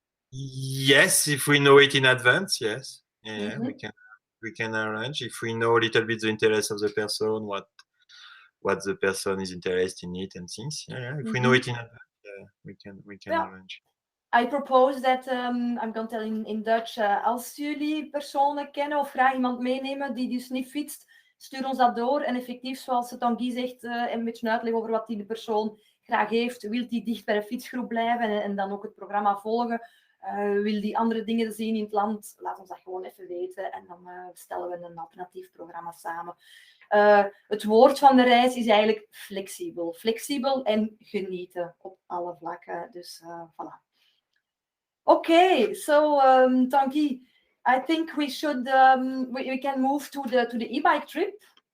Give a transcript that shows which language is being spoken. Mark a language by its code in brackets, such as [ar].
[en] Yes, if we know it in advance, yes. Yeah, Mhm. we can arrange if we know a little bit the interest of the person, what the person is interested in it and things. Yeah. If we know Mhm. it in advance, we can Ja, arrange. I propose that I'm going to tell in Dutch. [nl] Als jullie personen kennen of graag iemand meenemen die dus niet fietst, stuur ons dat door. En effectief, zoals Tanguy zegt, een beetje uitleg over wat die de persoon graag heeft. Wil die dicht bij de fietsgroep blijven en dan ook het programma volgen? Wil die andere dingen zien in het land? Laat ons dat gewoon even weten. En dan stellen we een alternatief programma samen. Het woord van de reis is eigenlijk flexibel. Flexibel en genieten op alle vlakken. Dus voilà. [en] Okay, so Tanguy, I think we should we can move to the e-bike trip.